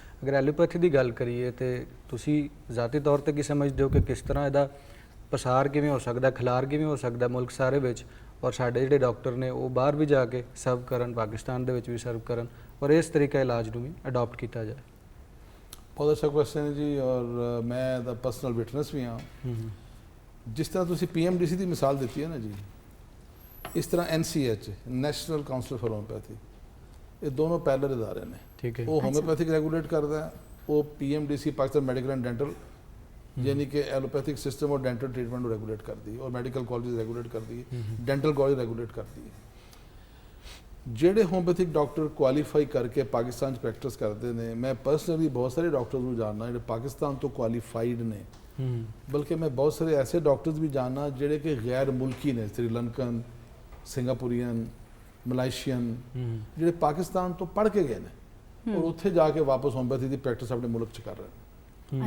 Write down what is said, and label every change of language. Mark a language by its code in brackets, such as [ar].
[pa] ਅਗਰ ਐਲੋਪੈਥੀ ਦੀ ਗੱਲ ਕਰੀਏ ਤੇ ਤੁਸੀਂ ਜ਼ਾਤੀ ਤੌਰ ਤੇ ਕੀ ਸਮਝਦੇ ਹੋ ਕਿ ਕਿਸ ਤਰ੍ਹਾਂ ਇਹਦਾ ਪਸਾਰ ਕਿਵੇਂ ਹੋ ਸਕਦਾ, ਖਿਲਾਰ ਕਿਵੇਂ ਹੋ ਸਕਦਾ ਮੁਲਕ ਸਾਰੇ ਵਿੱਚ ਔਰ ਸਾਡੇ ਜਿਹੜੇ ਡਾਕਟਰ ਨੇ ਉਹ ਬਾਹਰ ਵੀ ਜਾ ਕੇ ਸਰਵ ਕਰਨ, ਪਾਕਿਸਤਾਨ ਦੇ ਵਿੱਚ ਵੀ ਸਰਵ ਕਰਨ ਔਰ ਇਸ ਤਰੀਕਾ ਇਲਾਜ ਨੂੰ ਵੀ ਅਡਾਪਟ ਕੀਤਾ ਜਾਏ? ਬਹੁਤ ਅੱਛਾ ਕੁਐਸਚਨ ਹੈ ਜੀ ਔਰ ਮੈਂ ਦਾ ਪਰਸਨਲ ਵਿਟਨੈਸ ਵੀ ਹਾਂ। ਜਿਸ ਤਰ੍ਹਾਂ ਤੁਸੀਂ PMDC ਦੀ ਮਿਸਾਲ ਦਿੱਤੀ ਹੈ ਨਾ ਜੀ, ਇਸ ਤਰ੍ਹਾਂ NCH national council for homeopathy, ਇਹ ਦੋਨੋਂ ਪੈਰਲਲ ਇਦਾਰੇ ਨੇ। ਠੀਕ ਹੈ। ਉਹ ਹੋਮਿਓਪੈਥਿਕ ਰੈਗੂਲੇਟ ਕਰਦਾ ਹੈ, ਉਹ PMDC Pakistan medical and dental [hi] यानी कि एलोपैथिक सिस्टम और डेंटल ट्रीटमेंट को रेगुलेट करती है और मेडिकल कॉलेज रेगुलेट करती है, डेंटल कॉलेज रेगुलेट करती है। [pa] ਜਿਹੜੇ ਹੋਮਿਓਪੈਥਿਕ ਡਾਕਟਰ ਕੁਆਲੀਫਾਈ ਕਰਕੇ ਪਾਕਿਸਤਾਨ 'ਚ ਪ੍ਰੈਕਟਿਸ ਕਰਦੇ ਨੇ, ਮੈਂ ਪਰਸਨਲੀ ਬਹੁਤ ਸਾਰੇ ਡਾਕਟਰਸ ਨੂੰ ਜਾਣਦਾ ਜਿਹੜੇ ਪਾਕਿਸਤਾਨ ਤੋਂ ਕੁਆਲੀਫਾਈਡ ਨੇ, ਬਲਕਿ ਮੈਂ ਬਹੁਤ ਸਾਰੇ ਐਸੇ ਡਾਕਟਰਸ ਵੀ ਜਾਣਦਾ ਜਿਹੜੇ ਕਿ ਗੈਰ ਮੁਲਕੀ ਨੇ, ਸ੍ਰੀਲੰਕਨ, ਸਿੰਗਾਪੁਰੀਅਨ, ਮਲਾਈਸ਼ੀਅਨ, ਜਿਹੜੇ ਪਾਕਿਸਤਾਨ ਤੋਂ ਪੜ੍ਹ ਕੇ ਗਏ ਨੇ ਔਰ ਉੱਥੇ ਜਾ ਕੇ ਵਾਪਸ ਹੋਮਿਓਪੈਥੀ ਦੀ ਪ੍ਰੈਕਟਿਸ ਆਪਣੇ ਮੁਲਕ 'ਚ ਕਰ ਰਹੇ ਨੇ।